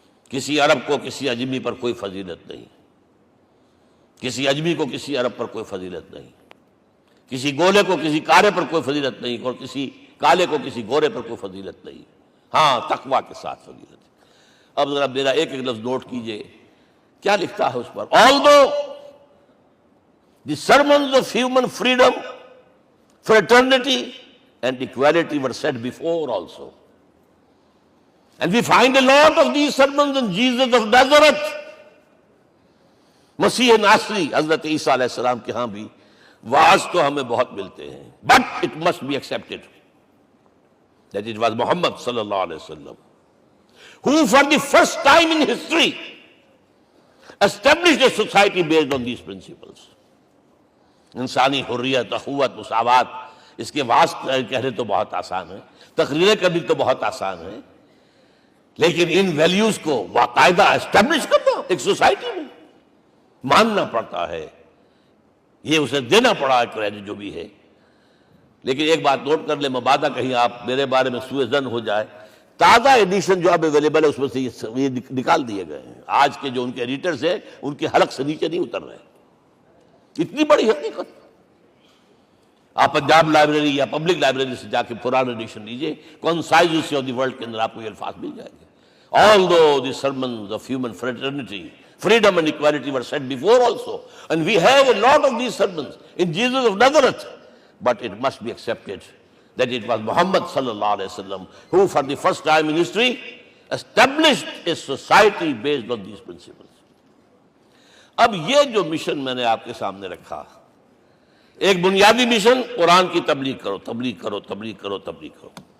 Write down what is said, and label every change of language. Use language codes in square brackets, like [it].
[ur] کسی عرب کو کسی عجمی پر کوئی فضیلت نہیں، کسی عجمی کو کسی عرب پر کوئی فضیلت نہیں، کسی گولے کو کسی کارے پر کوئی فضیلت نہیں، اور کسی کالے کو کسی گورے پر کوئی فضیلت نہیں. ہاں، تقویٰ کے ساتھ فضیلت ہے. اب ذرا میرا ایک ایک لفظ نوٹ کیجئے، کیا لکھتا ہے اس پر. [en] Although the sermons of human freedom, fraternity and equality were said before also, and we find a lot of these sermons in Jesus of Nazareth. [ur] مسیح ناصری حضرت عیسیٰ علیہ السلام کے ہاں بھی وعظ تو ہمیں بہت ملتے ہیں، [en] but it must be accepted that it was Muhammad صلی اللہ علیہ وسلم who for the first time in history established a society based on these principles. [ur] انسانی حریت، اخوت، مساوات، اس کے وعظ کہنے تو بہت آسان ہے، تقریریں کرنی تو بہت آسان ہے، لیکن ان ویلیوز کو باقاعدہ اسٹیبلش کرنا ایک سوسائٹی میں ماننا پڑتا ہے. یہ اسے دینا پڑا ہے کریڈٹ جو بھی ہے. لیکن ایک بات نوٹ کر لیں، مبادہ کہیں آپ میرے بارے میں سوء ظن ہو جائے، تازہ ایڈیشن جو اب اویلیبل ہے اس میں سے یہ نکال دیے گئے ہیں. آج کے جو ان کے ایڈیٹرز ہیں ان کے حلق سے نیچے نہیں اتر رہے. اتنی بڑی حقیقت. آپ پنجاب لائبریری یا پبلک لائبریری سے جا کے پرانا ایڈیشن لیجئے، concise history of the world کے اندر آپ کو یہ الفاظ مل جائیں گے. [en] Although the sermons of human fraternity Freedom and equality were said before also. And we have a lot of these sermons in Jesus of Nazareth. But it must be accepted that it was Muhammad sallallahu alaihi wasallam who for the first time in history established a society based on these principles. [ur] اب یہ جو mission میں نے آپ کے سامنے رکھا، ایک بنیادی مشن قرآن کی تبلیغ کرو، تبلیغ کرو، تبلیغ کرو، تبلیغ کرو.